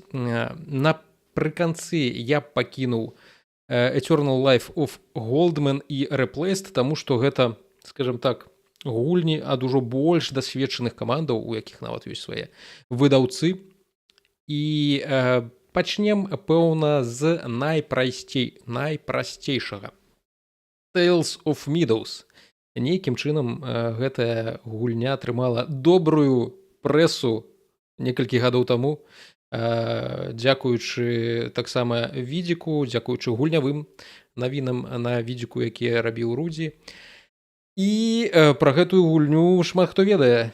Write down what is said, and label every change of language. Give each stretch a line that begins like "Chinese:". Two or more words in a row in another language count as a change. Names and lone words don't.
Belarusian: Напрыканцы я пакінуў Eternal Life of Goldman і Replaced, таму што гэта,
Russian: скажем так,
Belarusian: гульні ад ужо больш дасведчаных камандаў, у якіх нават ёсць свае выдаўцы. І пачнем, пэўна, з найпрасцейшага. Tales of Meadows. Нейкім чынам гэтая гульня атрымала добрую прэсу некалькі гадоў таму, дзякуючы таксама відзіку, дзякуючы гульнявым навінам на відзіку, якія рабіў Рудзі. І пра гэтую гульню шмат хто ведае.